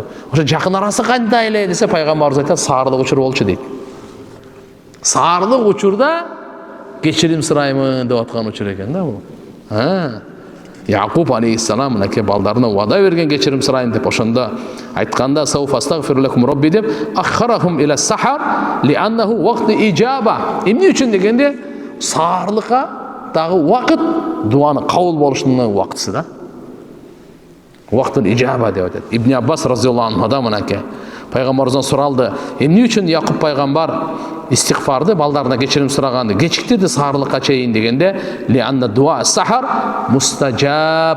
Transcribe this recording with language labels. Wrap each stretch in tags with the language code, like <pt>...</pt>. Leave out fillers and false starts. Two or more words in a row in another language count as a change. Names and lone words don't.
<ky>Ошо жакын арасы кандай эле десе пайгамбарыбыз айтат, саарлык учур болчу дейт. Саарлык учурда кечирим сураймын деп аткан учур экен да бул. Якуб алейхиссалам мынакей балдарына вада берген кечирим сурайын деп ошондо айтканда:</ky> <ar>"سوف أستغفر لكم ربي"</ar> <ky>деп</ky> <ar>أخرهم إلى السحر لأنه وقت إجابة.</ar> <ky>Эмне үчүн дегенде саарлыкка дагы вакыт дуаны кабыл болушунун убактысы да.</ky> <ar>وقت إجابة</ar> <ky>деп атат. Ибн Аббас разияллаху анхудан мынакей пайгамбарыбыздан суралды: "Эмне үчүн Якуб пайгамбар истигфарды балдарына кечирим сураганды кечиктирди саарлыкка чейин" дегенде:</ky> <ar>"لأن دعاء السحر مستجاب."</ar>